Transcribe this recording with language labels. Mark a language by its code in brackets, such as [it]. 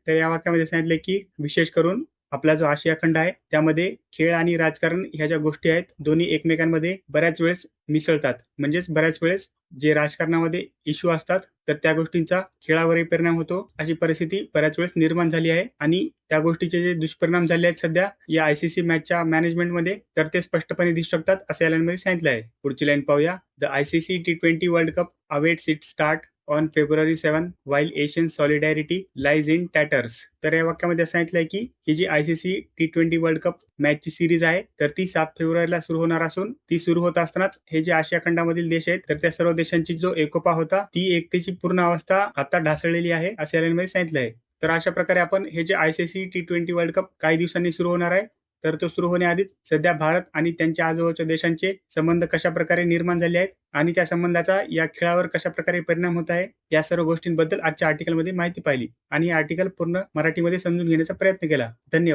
[mr] तर या वाक्यामध्ये सांगितलं की विशेष करून आपला जो आशिया खंड आहे त्यामध्ये खेळ आणि राजकारण ह्या ज्या गोष्टी आहेत दोन्ही एकमेकांमध्ये बऱ्याच वेळेस मिसळतात. म्हणजेच बऱ्याच वेळेस जे राजकारणामध्ये इश्यू असतात तर त्या गोष्टींचा खेळावरही परिणाम होतो. अशी परिस्थिती बऱ्याच वेळेस निर्माण झाली आहे आणि त्या गोष्टीचे जे दुष्परिणाम झाले आहेत सध्या या ICC मॅचच्या मॅनेजमेंटमध्ये तर ते स्पष्टपणे दिसू शकतात असं या लाईनमध्ये सांगितलं आहे. पुढची लाईन पाहूया. [en] The ICC T20 world cup awaits its start on February 7 while Asian solidarity lies in tatters. [mr] तर या वाक्यामध्ये सांगितलंय की ही जी ICC T20 world cup मॅचची series आहे तर ती 7 फेब्रुवारीला सुरू होणार असून ती सुरू होत असतानाच हे जे आशिया खंडामधील देश आहेत तर त्या सर्व देशांची जो एकोपा होता ती एकतेची पूर्ण अवस्था आता ढासळलेली आहे असं या लाईनमध्ये सांगितलं आहे. तर अशा प्रकारे आपण हे जे ICC T20 वर्ल्ड कप काही दिवसांनी सुरू होणार आहे तर तो सुरू होण्याआधीच सध्या भारत आणि त्यांच्या आजूबाजूच्या देशांचे संबंध कशा प्रकारे निर्माण झाले आहेत आणि त्या संबंधाचा या खेळावर कशा प्रकारे परिणाम होत आहे या सर्व गोष्टींबद्दल आजच्या आर्टिकलमध्ये माहिती पाहिली आणि हे आर्टिकल पूर्ण मराठीमध्ये समजून घेण्याचा प्रयत्न केला. धन्यवाद.